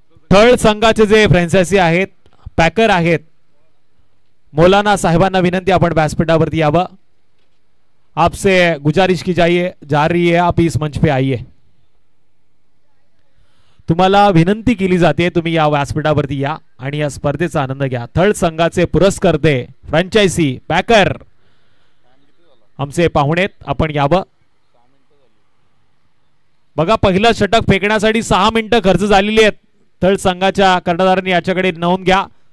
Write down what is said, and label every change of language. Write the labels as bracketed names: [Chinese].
[Marathi] Third संघाचे जे franchise आहेत, पॅकर आहेत, मौलाना साहेबांना विनंती आपण व्यासपीठावरती यावं. [Hindi] आपसे गुजारिश की जा रही है आप इस मंच पे आइए. [Marathi] तुम्हाला विनंती केली जाते तुम्ही या व्यासपीठावरती या आणि या स्पर्धेचा आनंद घ्या. थर्ड संघाचे पुरस्कर्ते फ्रँचायझी पॅकर आमचे पाहुणेत आपण यावं. बघा पहिलं षटक फेकण्यासाठी 6 मिनिटं खर्च झालेली आहेत. थर्ड संघाच्या कर्णधारांनी याच्याकडे नोंद घ्या.